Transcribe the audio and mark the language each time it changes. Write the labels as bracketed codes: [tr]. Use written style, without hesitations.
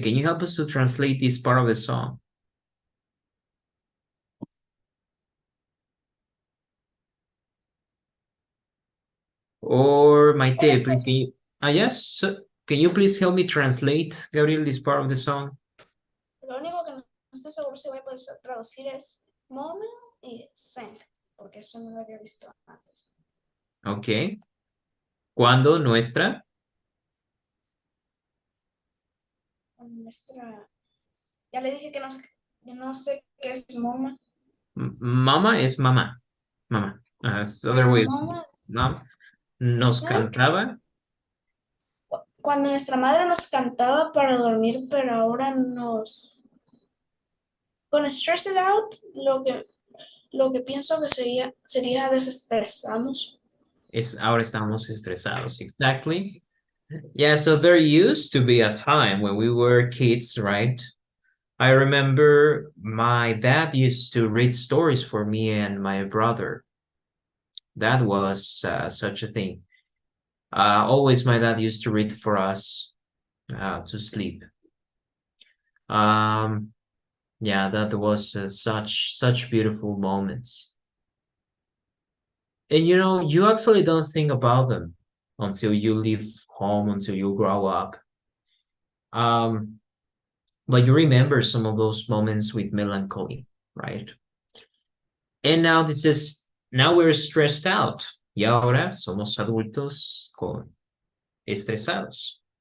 [en] Can you help us to translate this part of the song? Or Maite, please, can you? Yes, can you please help me translate, Gabriel, this part of the song? [es] Lo único que no estoy seguro si voy a poder traducir es moment y send, porque eso no lo había visto antes. Okay. ¿Cuándo nuestra? Nuestra, ya le dije que no, yo no sé qué es mama. Mama es mamá. Mamá. [en] It's other way of Mama, mom. [es] Nos Sí. cantaba. cuando nuestra madre nos cantaba para dormir, pero ahora nos Con stressed out, lo que pienso que sería desestresamos. Ahora estamos estresados. [en] Exactly. Yeah, so there used to be a time when we were kids, right? I remember my dad used to read stories for me and my brother. That was such a thing. Always my dad used to read for us to sleep. Yeah, that was such beautiful moments. And you actually don't think about them until you leave home, until you grow up. But you remember some of those moments with melancholy, right? And now now we're stressed out. [es] Y ahora somos adultos estresados.